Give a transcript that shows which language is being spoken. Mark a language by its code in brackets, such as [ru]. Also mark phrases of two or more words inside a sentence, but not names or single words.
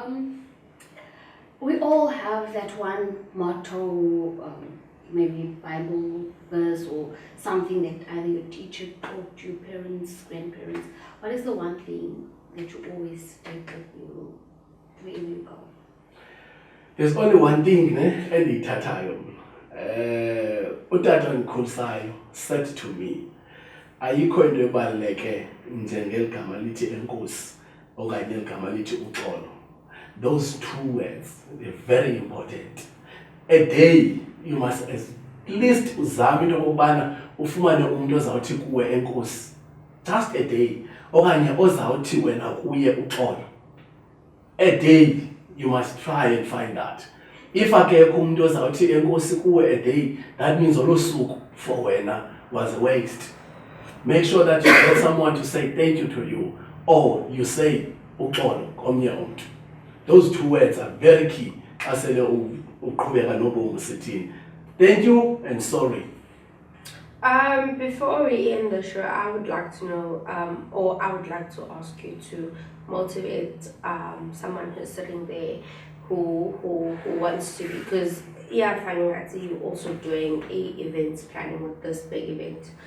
[en] We all have that one motto, maybe Bible verse or something that either your teacher taught you, parents, grandparents. What is the one thing that you always take with you wherever you go? There's only one thing, [xh] endiyithathayo. [en] Utata Nkhulisayo said to me, [xh] ayikho into ebaluleke njengeligama lithi enkosi okanye igama lithi uxolo. [en] Those two words, they're very important. A day, you must at least [xh] uzame into okubana ufumane umuntu ozawuthi kuwe enkosi. [en] Just a day. [xh] Okanye ozawuthi wena kuye uxolo. [en] A day, you must try and find that. If [xh] akekho umuntu ozawuthi enkosi kuwe [en] a day, that means [xh] olo suku [en] for wena was a waste. Make sure that you get someone to say thank you to you, or you say [xh] uxolo komnye umuntu. [en] Those two words are very key. [xh] Asele uqhubeka nobomi sithini. [en] Thank you and sorry. Before we end the show, I would like to know, or I would like to ask you to motivate someone who's sitting there who wants to be, because finding out you're also doing events planning with this big event.